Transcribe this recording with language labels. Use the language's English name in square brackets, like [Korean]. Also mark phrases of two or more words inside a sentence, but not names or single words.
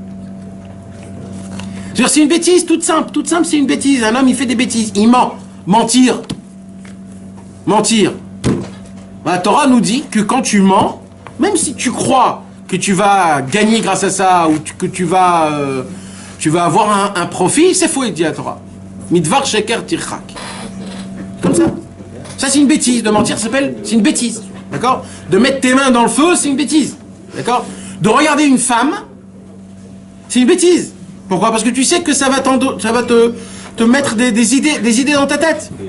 [French] C'est une bêtise toute simple c'est une bêtise. Un homme il fait des bêtises, il ment. Mentir. La Torah nous dit que quand tu mens, même si tu crois que tu vas gagner grâce à ça, ou que tu vas avoir un profit, c'est faux, dit la Torah. [Hebrew] מדבר שקר תרחק. [French] Comme ça. Ça c'est une bêtise, de mentir c'est une bêtise. D'accord? De mettre tes mains dans le feu, c'est une bêtise. D'accord? De regarder une femme, c'est une bêtise. Pourquoi? Parce que tu sais que ça va te mettre des idées dans ta tête.